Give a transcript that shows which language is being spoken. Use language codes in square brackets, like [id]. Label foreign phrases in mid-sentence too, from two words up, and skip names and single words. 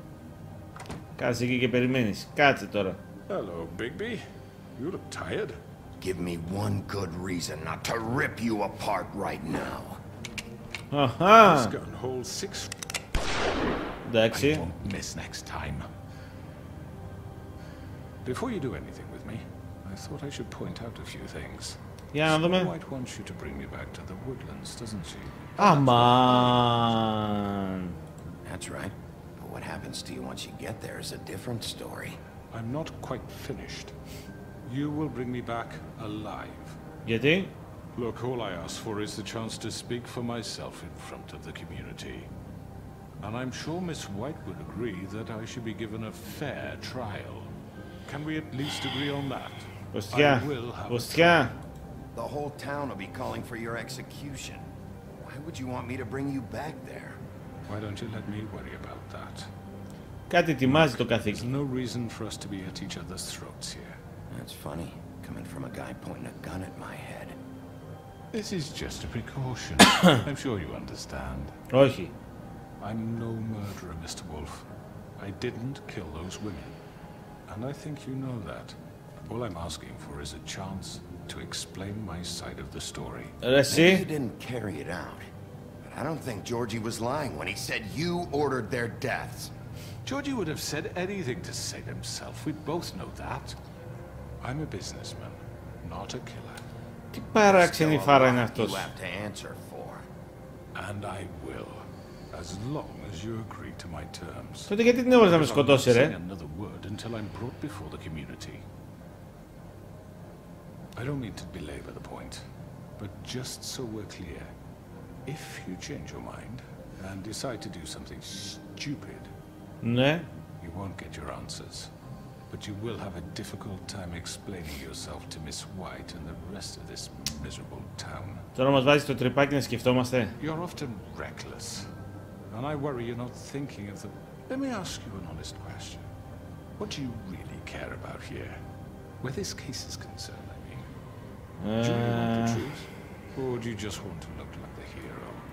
[el] Κάτσε εκεί και περιμένεις. Κάτσε τώρα. [en] Hello, Bigby. You look tired. Give me one good reason not to rip you apart right now. Αχα. Hold 6. [el] Εντάξει. [en] Won't miss next time. Before you do anything with me, I thought I should point out a few things. [el] Για να δούμε. [en] White wants you to bring me back to the woodlands, doesn't she? [el] Αμάν. [en] That's right. But what happens to you once you get there is a different story. I'm not quite finished. You will bring me back alive. [el] Γιατί? [en] Look, all I ask for is the chance to speak for myself in front of the community. And I'm sure Miss White would agree that I should be given a fair trial. Can we at least agree on that? Κωστιά. I will have Κωστιά. The whole town will be calling for your execution. Why would you want me to bring you back there? Why don't you let me worry about that? [el] Κάτι ετοιμάζει το [en] There's [el] καθήκη. [en] no reason for us to be at each other's throats here. That's funny, coming from a guy pointing a gun at my head. This is just a precaution. I'm sure you understand. [el] Όχι. [en] I'm no murderer, Mr. Wolf. I didn't kill those women. And I think you know that. All I'm asking for is a chance to explain my side of the story. [el] Ρε [en] You [el] εσύ. [en] didn't carry it out. But I don't think Georgie was lying when he said you ordered their deaths. Georgie would have said anything to save himself. We both know that. I'm a businessman, not a killer. [el] Τι παράξενη [en] Still a [el] φάρα είναι [en] lot [el] αυτός. [en] you have to answer for. And I will, as long as you agree to my terms. [el] Τότε γιατί την έβαλες να με [en] I'm not [el] σκοτώσει, [en] saying [el] ρε. [en] another word until I'm brought before the community. I don't mean to belabor the point, but just so we're clear, if you change your mind and decide to do something stupid, [el] Ναι. [en] you won't get your answers. But you will have a difficult time explaining yourself to Miss White and the rest of this miserable town. [el] Τώρα μας βάζεις το τρυπάκι να σκεφτόμαστε. [en] You're often reckless, and I worry you're not thinking of the... Let me ask you an honest question. What do you really care about here? Where this case is concerned, I mean. Do you really want the truth? Or do you just want to look like the hero? This is